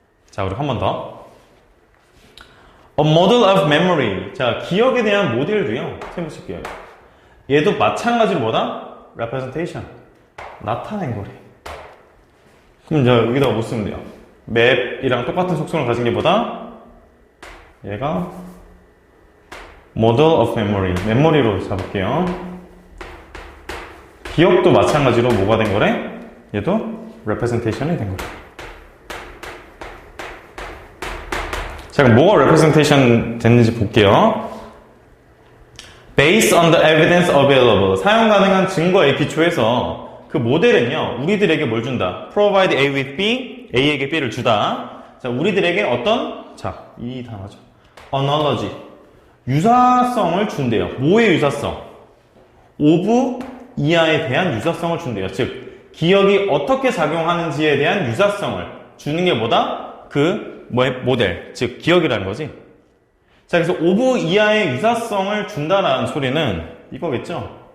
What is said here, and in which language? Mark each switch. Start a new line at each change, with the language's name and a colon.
Korean: 자, 그리고 한 번 더.
English: A model of memory.
Korean: 자, 기억에 대한 모델도요. 해보실게요. 얘도 마찬가지로 뭐다? representation. 나타낸 거래. 그럼 자, 여기다가 뭐 쓰면 돼요? 맵이랑 똑같은 속성을 가진 게 뭐다? 얘가
English: model of memory.
Korean: 메모리로 잡을게요. 기억도 마찬가지로 뭐가 된 거래? 얘도 representation이 된 거래. 자, 그럼 뭐가 representation 됐는지 볼게요.
English: Based on the evidence available.
Korean: 사용 가능한 증거에 기초해서 그 모델은요, 우리들에게 뭘 준다?
English: Provide A with B,
Korean: A에게 B를 주다. 자, 우리들에게 어떤, 자, 이 단어죠. Analogy. 유사성을 준대요. 뭐의 유사성? of 이하에 대한 유사성을 준대요. 즉, 기억이 어떻게 작용하는지에 대한 유사성을 주는 게 뭐다? 그 모델, 즉 기억이라는 거지. 자, 그래서 of 이하의 유사성을 준다라는 소리는 이거겠죠?